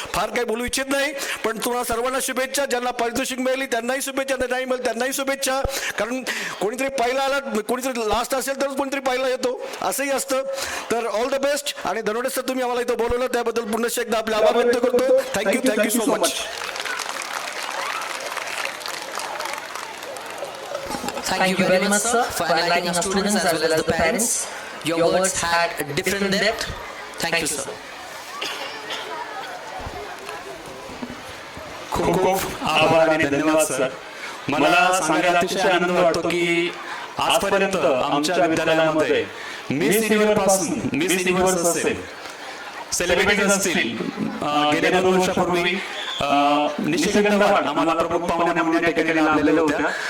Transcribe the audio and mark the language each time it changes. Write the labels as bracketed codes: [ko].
[mr] फार काही बोलू इच्छित नाही, पण तुम्हाला सर्वांना शुभेच्छा. ज्यांना पारितोषिक मिळाली त्यांनाही शुभेच्छा, नाही मिळेल त्यांनाही शुभेच्छा. कारण कोणीतरी पहिला आला, कोणीतरी लास्ट असेल तरच कोणीतरी पहिला येतो, असंही असतं. तर [en] All the best. [mr] आणि धनवडे सर, तुम्ही आम्हाला इथं बोलवलं त्याबद्दल पुन्हा एकदा आपले आभार व्यक्त करतो. [en] Thank you so much. Thank you very much, sir, for enlightening our students as well as the parents. Your words had a different depth. Thank you, sir. [mr] खूप खूप आभार आणि धन्यवाद सर. मला सांगायला अतिशय आनंद वाटतो की आजपर्यंत आमच्या विद्यालयामध्ये मिस युनिव्हर्स पासून मिस युनिव्हर्स असेल, सेलिब्रिटीज असतील, गेल्या 2 वर्षापूर्वी निशिगंध वाड आम्हाला प्रमुख पाहुणे म्हणून या ठिकाणी लाभलेल्या होत्या.